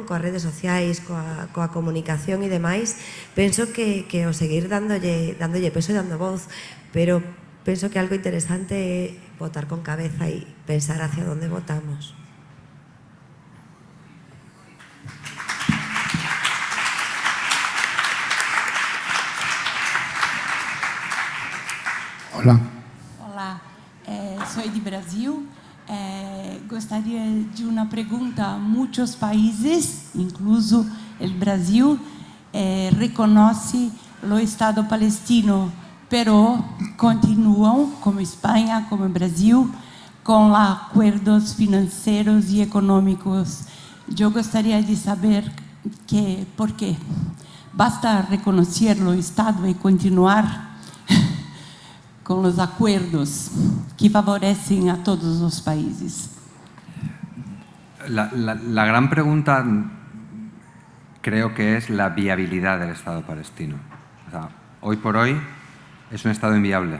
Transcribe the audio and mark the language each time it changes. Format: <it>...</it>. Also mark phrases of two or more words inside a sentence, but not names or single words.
<gl>Coas redes sociais, coa comunicación e demais, penso que o seguir dándolle peso e dando voz, pero penso que algo interesante é votar con cabeza e pensar hacia onde votamos.</gl> <es>Hola. Hola, soy de Brasil.</es> <pt>Gostaria de uma pergunta. Muitos países, incluso o Brasil, reconhece o Estado palestino, pero continuam, como Espanha, como Brasil, com acordos financeiros e econômicos. Eu gostaria de saber por quê. Basta reconhecer o Estado e continuar</pt> <es>con los acuerdos que favorecen a todos los países. La gran pregunta creo que es la viabilidad del Estado palestino. O sea, hoy por hoy es un Estado inviable.</es>